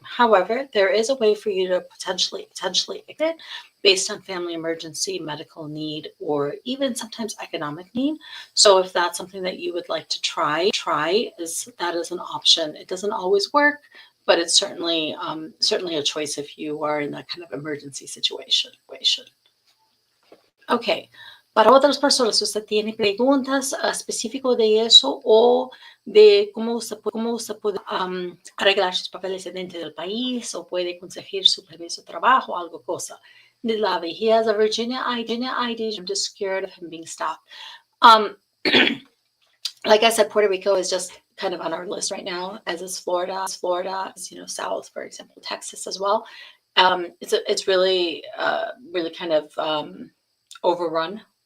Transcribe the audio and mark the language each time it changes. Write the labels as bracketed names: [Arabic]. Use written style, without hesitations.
[English] However, there is a way for you to potentially get it based on family emergency, medical need, or even sometimes economic need. So if that's something that you would like to try, that is an option. It doesn't always work, but it's certainly a choice if you are in that kind of emergency situation. [Spanish] Ok, para otras personas, si usted tiene preguntas específicas de eso, o de cómo usted puede arreglar sus papeles dentro del país, o puede conseguir su permiso de trabajo, algo cosa. [English] Nilavi, he has a Virginia ID. I'm just scared of him being stopped. Like I said, Puerto Rico is just kind of on our list right now, as is Florida. Florida is, south, for example, Texas as well. It's really, really kind of overrun.